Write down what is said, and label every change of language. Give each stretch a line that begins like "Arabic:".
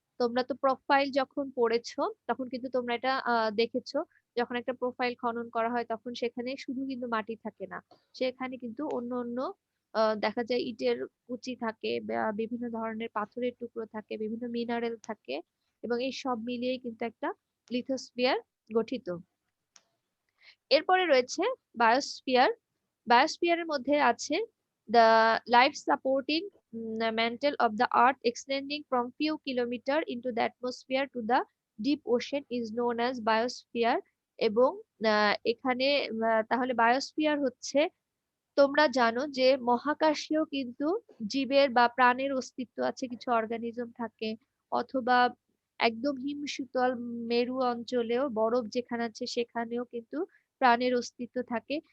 Bangla: তোমরা তো প্রোফাইল যখন পড়েছো তখন কিন্তু তোমরা এটা দেখেছো, যখন একটা প্রোফাইল খনন করা হয় তখন সেখানে শুধু কিন্তু মাটি থাকে না, সেখানে কিন্তু অন্য অন্য দেখা যায় ইটের কুচি থাকে বা বিভিন্ন ধরনের পাথরের টুকরো থাকে, বিভিন্ন মিনারেল থাকে, এবং এই সব মিলিয়েই কিন্তু একটা লিথোস্ফিয়ার গঠিত। এরপরে রয়েছে বায়োস্ফিয়ার। বায়োস্ফিয়ারের মধ্যে আছে
English: The life supporting mantle of the earth extending from few kilometer into the atmosphere to the deep ocean is known as biosphere।
Bangla: এবং এখানে তাহলে বায়োস্ফিয়ার হচ্ছে, তোমরা জানো যে মহাকাশেও কিন্তু জীবের বা প্রাণের অস্তিত্ব আছে, কিছু অর্গানিজম থাকে, অথবা একদম হিমশীতল মেরু অঞ্চলেও বরফ যেখানে আছে সেখানেও কিন্তু প্রাণের অস্তিত্ব থাকে।